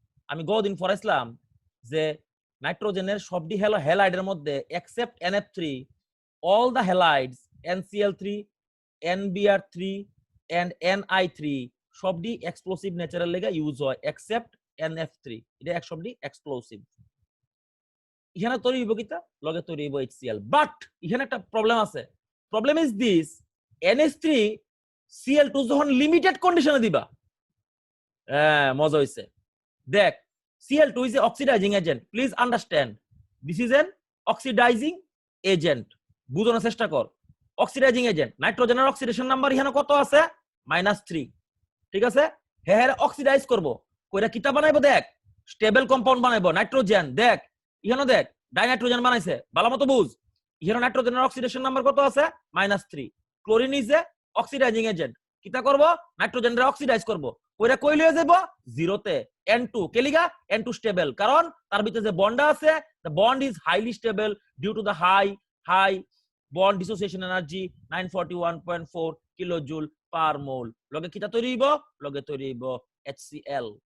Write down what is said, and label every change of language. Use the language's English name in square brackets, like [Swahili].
[Bangla] আমি গতদিন পড়াইছিলাম যে নাইট্রোজেনের সবটি হ্যালাইডের মধ্যে except NF3 [English] all the halides [Bangla] NCl3, NBr3 and Ni3 সবটি এক্সপ্লোসিভ নেচারের লেগে ইউজ হয় এক্সেপ্ট NF3, এটা সবটি এক্সপ্লোসিভ। এখানে তৈরি হইব কিতা লগে তৈরি হইব HCl, বাট এখানে একটা প্রবলেম আছে। [English] problem is this, [Bangla] NH3 Cl2 যখন লিমিটেড কন্ডিশনে দিবা, হ্যাঁ মজা হইছে। [English] দেখ Cl2 is a oxidizing agent. Please understand, this is an oxidizing agent. [Bangla] বুঝানোর চেষ্টা কর। অক্সিডাইজিং এজেন্ট, নাইট্রোজেনের অক্সিডেশন নাম্বার এখানে কত আছে? -3। ঠিক আছে, হ্যাঁ অক্সিডাইজ করব, কইরা কিতা বানাইবো? দেখ স্টেবল কম্পাউন্ড বানাইবো নাইট্রোজেন। দেখ এখানে দেখ ডাইনাইট্রোজেন বানাইছে, ভালো মতো বুঝ। এখানে নাইট্রোজেনের অক্সিডেশন নাম্বার কত আছে? -3। [English] Chlorine is a oxidizing agent. [Bangla] কিতা করব? নাইট্রোজেনরে অক্সিডাইজ করব, কইরা কই লয়ে যাইব? 0 তে। N2 কেলিগা N2 স্টেবল, কারণ তার ভিতরে যে বন্ড আছে, [English] the bond is highly stable due to the high bond dissociation energy [Bangla] 941.4 kilojoule পার মোল। লগে কিটা তৈরি হইব? লগে তৈরি হইব HCl।